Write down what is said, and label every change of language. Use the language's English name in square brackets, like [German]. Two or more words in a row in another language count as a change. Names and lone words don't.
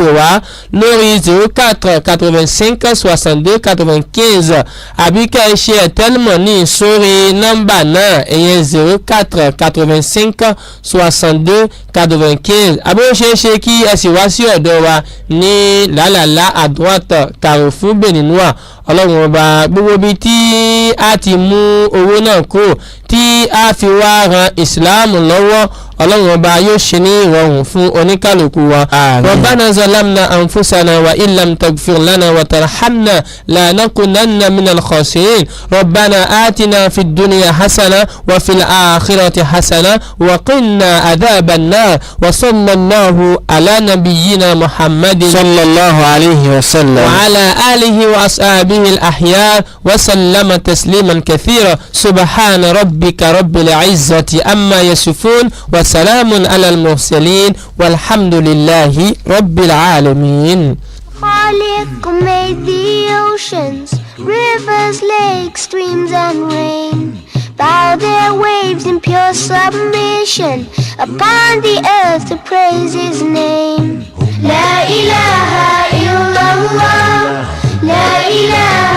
[Yoruba] wá lórí 04 85 62 95 àbí kẹ́ ẹ ṣe ẹ̀tẹ́lùmọ̀ ní sórí nọ́mbà náà ẹ̀yẹn 04 85 62 95 àbí ó ṣeéṣe kí ẹ sì wá sí ọ̀dọ̀ wa ní làlàlá àdúràtọ̀ Carrefour Beninois Ọlọ́run ọba gbogbo bíi tí a ti mú owó náà kúrò tí a fi wá ran ìsìláàmù lọ́wọ́ ọlọ́run ọba yóò ṣe ní ìrọ̀rùn fún oníkàlùkù wa. [Arabic] ربنا ظلمنا أنفسنا وإن لم تغفر لنا وترحمنا لنكونن من الخاسرين ربنا آتنا في الدنيا حسنة وفي الآخرة حسنة وقنا عذاب النار وصلى الله على نبينا محمد صلى الله عليه وسلم وعلى آله وأصحابه الأخيار وسلم تسليما كثيرا سبحان ربك رب العزة عما يصفون وسلام على المرسلين والحمد لله رب العالمين. [English] Khaliq made the oceans, rivers, lakes, streams and rain. Bow their waves in pure submission upon the earth to praise his name. [Arabic] لا إله إلا الله لا إله